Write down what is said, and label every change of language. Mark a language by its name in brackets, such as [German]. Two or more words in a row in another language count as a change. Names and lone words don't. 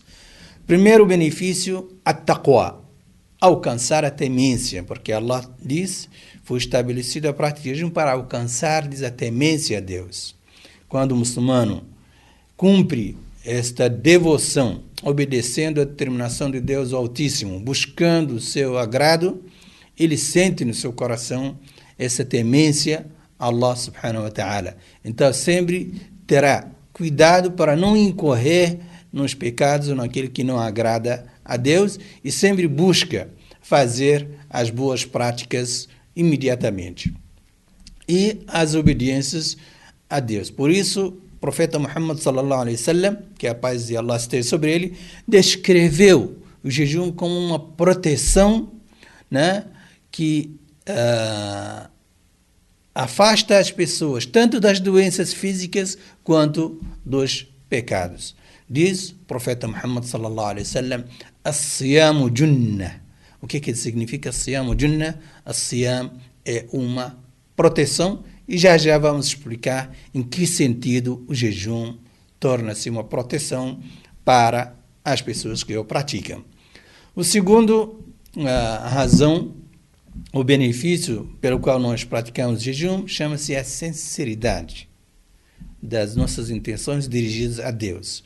[Portuguese] Primeiro benefício, a taqwa, alcançar a temência, porque Allah diz, foi estabelecido a prática de jejum para alcançar a temência a Deus. Quando o muçulmano cumpre esta devoção, obedecendo a determinação de Deus Altíssimo, buscando o seu agrado, ele sente no seu coração essa temência a Allah [Arabic] سبحانه وتعالى. [Portuguese] Então sempre terá cuidado para não incorrer nos pecados ou naquilo que não agrada a Deus, e sempre busca fazer as boas práticas imediatamente e as obediências a Deus. Por isso, o profeta Muhammad [Arabic] صلى الله عليه وسلم, [Portuguese] que a paz de Allah esteja sobre ele, descreveu o jejum como uma proteção, né, que afasta as pessoas tanto das doenças físicas quanto dos pecados. Diz o profeta Muhammad [Arabic] صلى الله عليه وسلم: الصيام جنة. [Portuguese] O que significa [Arabic] الصيام جنة? [Portuguese] As-siyam é uma proteção, e já vamos explicar em que sentido o jejum torna-se uma proteção para as pessoas que o praticam. O segundo razão, o benefício pelo qual nós praticamos jejum, chama-se a sinceridade das nossas intenções dirigidas a Deus.